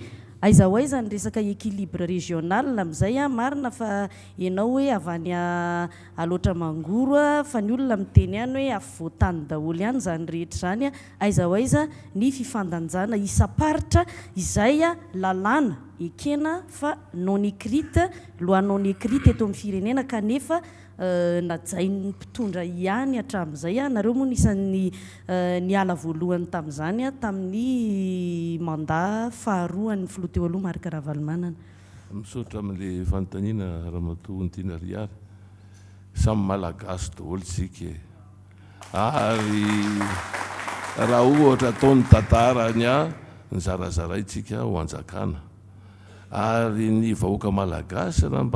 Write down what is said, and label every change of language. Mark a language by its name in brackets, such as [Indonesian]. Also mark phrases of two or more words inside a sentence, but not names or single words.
[Malagasy] aiza ho aiza ny resaka [French] équilibre régional [Malagasy] amin'izay marina fa ianao hoe avy any aloatra mangoro fa ny olona miteny ihany hoe afovoantany daholo ihany zany rehetra zany aiza ho aiza ny fifandanjana isaparitra izay lalàna ekena fa [French] non écrite loi non écrite [Malagasy] eto amin'ny firenena kanefa najain'ny mpitondra ihany hatramin'izay nareo moa nisan'ny niala voalohany tamin'izany tamin'ny mandat faharoa ny filoha teo aloha Marc Ravalomanana. Misaotra amin'le fanontaniana Ramatoa Ntinariary samy malagasy daholo tsika ary raha ohatra ataony tantarany ny zarazaraitsika ho anjakana ary ny vahoaka malagasy raha mba